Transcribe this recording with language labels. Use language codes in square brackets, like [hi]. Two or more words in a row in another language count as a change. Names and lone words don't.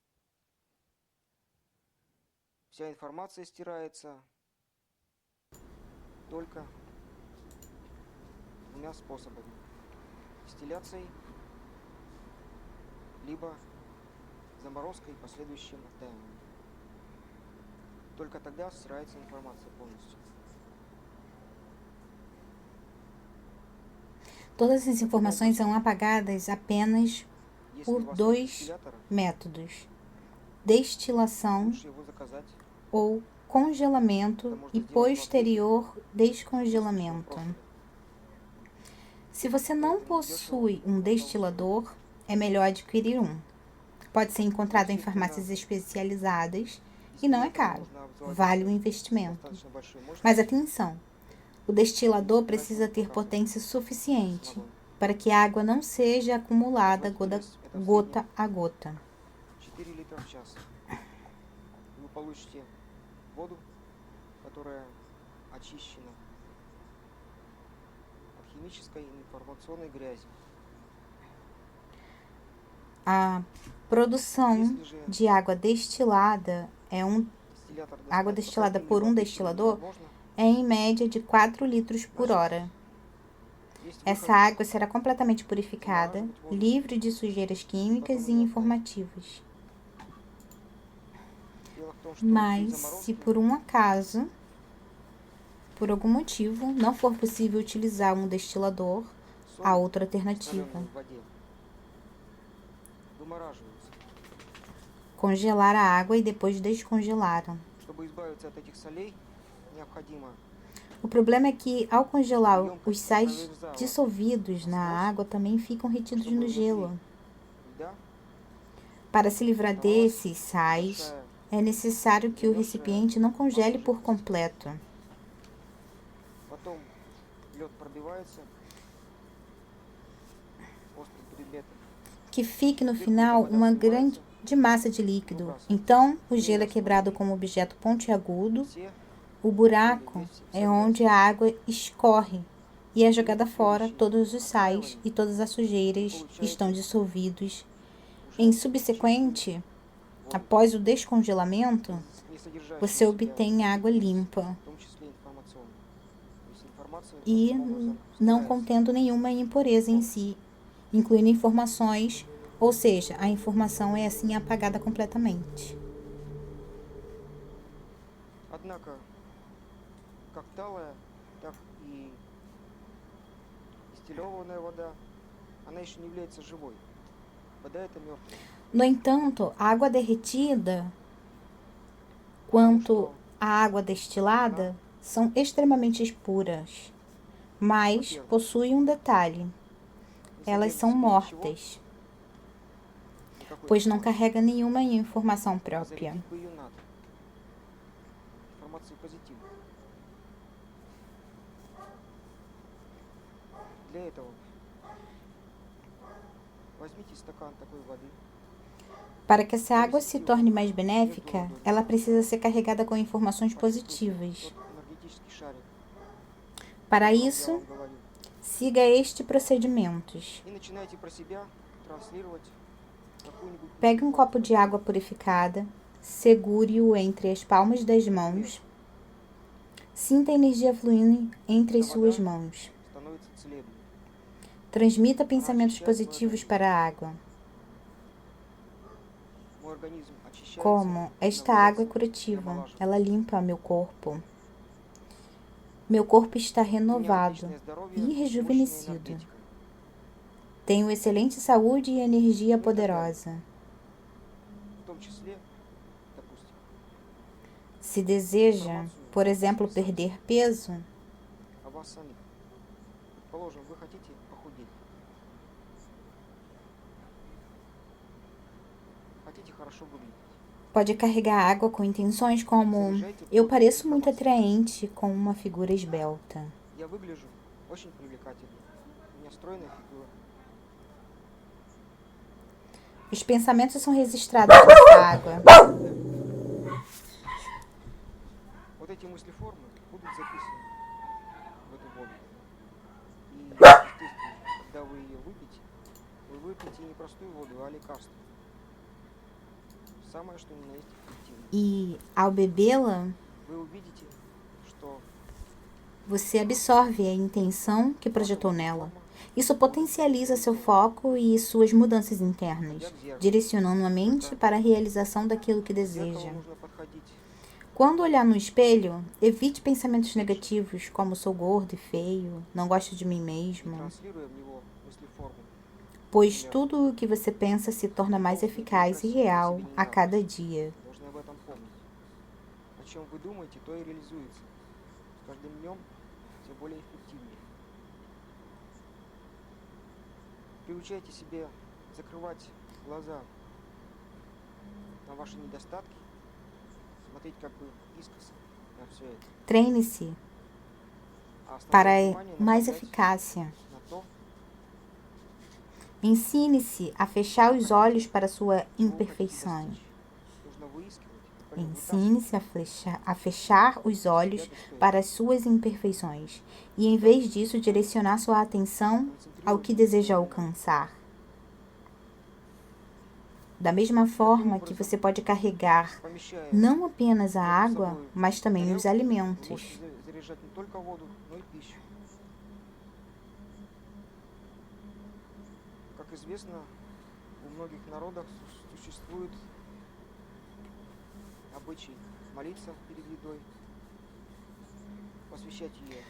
[ru] Вся информация стирается только двумя способами. Дистилляцией, либо заморозкой и последующим оттаиванием. Только тогда стирается информация полностью. [pt] Todas as informações são apagadas apenas [ru] Если [pt] por [ru] у вас нет [pt] dois [ru] дистиллятора, [pt] métodos: destilação [ru] лучше его заказать. [pt] ou congelamento e posterior descongelamento. Se você não possui um destilador, é melhor adquirir um. Pode ser encontrado em farmácias especializadas e não é caro. Vale o investimento. [ru] Достаточно большой мощности. [pt] Mas atenção, o destilador precisa ter potência suficiente para que a água não seja acumulada gota a gota. [ru] 4 литра в час. Вы получите воду, которая очищена от химической и информационной грязи. [pt] A produção de água destilada [ru] Дистиллятор [pt] água [ru] доставит [pt] destilada [ru] по [pt] por um [ru] таким [pt] destilador [ru] невозможно. [pt] é em média de 4 litros por hora. [ru] Есть [pt] Essa [ru] выход. [pt] água será completamente purificada, livre de sujeiras químicas e informativas. [ru] Дело в том, что при [pt] Mas, se [ru] заморозке [pt] por um acaso, por algum motivo, não for possível utilizar um destilador, há [ru] соль, [pt] outra alternativa: [ru] растворенная в воде, вымораживается. [pt] congelar a água e depois descongelar. [ru] Чтобы избавиться от этих солей, необходимо [pt] O problema é que, ao congelar, os sais dissolvidos na água também ficam retidos no gelo. [ru] льда, [pt] Para se livrar desses sais, [ru] большая, [pt] é necessário que o recipiente não congele por completo. [ru] потом лед пробивается острым предметом. [pt] Que fique no final uma grande massa de líquido. Então, o gelo é quebrado com um objeto pontiagudo. [ru] Все [pt] O buraco é onde a água escorre e é jogada fora. Todos os sais e todas as sujeiras estão dissolvidos. Em subsequente, após o descongelamento, [ru] не содержащие [pt] você [ru] в себя, [pt] obtém água limpa [ru] в том числе информационную. То есть информация [pt] e [ru] таким образом [pt] não [ru] стирается. [pt] contendo nenhuma impureza em si, incluindo informações, ou seja, a informação é assim apagada completamente. [ru] Однако, как талая, так и Дистиллированная вода, она еще не является живой. Вода это мертвая. [pt] No entanto, a água derretida, quanto a água destilada, são extremamente puras, mas possuem um detalhe: elas são mortas, pois não carrega nenhuma informação própria. [ru] Зарядить бы ее надо. Информация позитивная. Для этого возьмите стакан такой воды. [pt] Para que essa água se torne mais benéfica, ela precisa ser carregada com informações positivas. [ru] Тот энергетический шарик, [pt] Para [ru] о котором я [pt] isso, [ru] вам говорил. [pt] siga este procedimentos. [ru] И начинайте про себя транслировать какую-нибудь [pt] Pegue um copo de água purificada, segure-o entre as palmas das mãos, sinta a energia fluindo entre as suas mãos. [ru] становится целебной. [pt] Transmita pensamentos positivos para a água, [ru] Мой организм очищается, [pt] como esta água é [ru] обновляется, [pt] curativa, [ru] омолаживается. [pt] ela limpa meu corpo. Meu corpo está [ru] У меня [pt] renovado [ru] отличное здоровье, [pt] e [ru] мощная [pt] rejuvenescido. [ru] энергетика. [pt] Tenho excelente saúde e energia poderosa. [ru] В том числе, допустим, [pt] Se deseja, por exemplo, perder peso, [ru] о вас самих. Предположим, вы хотите похудеть. Хотите хорошо выглядеть. [pt] pode carregar água com intenções como: eu pareço muito atraente com uma figura esbelta. [ru] Я выгляжу очень привлекательно. У меня стройная фигура. [pt] Os pensamentos são registrados nessa água. [ru] Вот эти мыслеформы будут записаны в эту воду. И, естественно, когда вы ее вы выпьете не простую воду, а лекарство. Самое, что ни на есть эффективно. [pt] E, ao bebê-la, [ru] Вы увидите, что [pt] você absorve a intenção que projetou nela. Isso potencializa seu foco e suas mudanças internas, direcionando a mente para a realização daquilo que [ru] к зеркалу [pt] deseja. [ru] нужно подходить. [pt] Quando olhar no espelho, evite pensamentos negativos como sou gordo e feio, não gosto de mim [ru] И [pt] mesmo, [ru] транслируя в него мыслеформу. [pt] pois tudo o que você pensa se torna mais eficaz e real a cada dia. [ru] Должны об этом помнить. О чем вы думаете, то и реализуется. С каждым днем все более эффективнее. Приучайте себе закрывать глаза на ваши недостатки, смотреть как бы искоса на все это. [pt] Treine-se [ru] А основное [pt] para [ru] внимание [pt] mais [ru] направлять [pt] eficácia. [ru] на то, [pt] Ensine-se a fechar os olhos para sua [ru] чего вы хотите [pt] imperfeição. [ru] достичь. Нужно выискивать, вытаскивать [pt] Ensine-se a fechar os olhos para as suas imperfeições e, em vez disso, direcionar sua atenção ao que deseja alcançar. Da mesma forma que você pode carregar [ru] помещая [pt] não apenas a água, mas também os [ru] вы [pt] alimentos. [ru] можете заряжать не только воду, но и пищу. Как известно, у многих народов существует обычай молиться перед едой, посвящать ее.